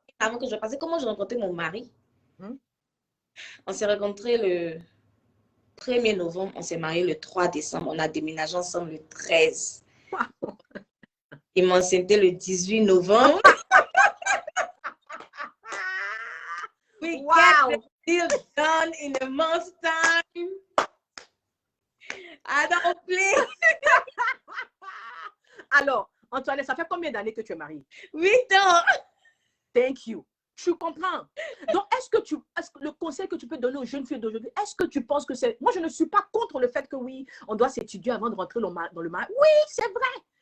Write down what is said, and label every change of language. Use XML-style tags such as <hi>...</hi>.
<fr>Avant que je passais, comment j'ai rencontré mon mari? On s'est rencontrés le 1er novembre, on s'est mariés le 3 décembre. On a déménagé ensemble le 13. Il m'a enceinté le 18 novembre.</fr> <en>We get the deal done in a month's time. I don't play.</en> <fr>Alors, Antoinette, ça fait combien d'années que tu es mariée? 8 ans.</fr> <en>Thank you.</en> <fr>Tu comprends? Donc, est-ce que le conseil que tu peux donner aux jeunes filles d'aujourd'hui, est-ce que tu penses que c'est... Moi, je ne suis pas contre le fait que oui, on doit s'étudier avant de rentrer dans le mariage. Oui, c'est vrai.</fr>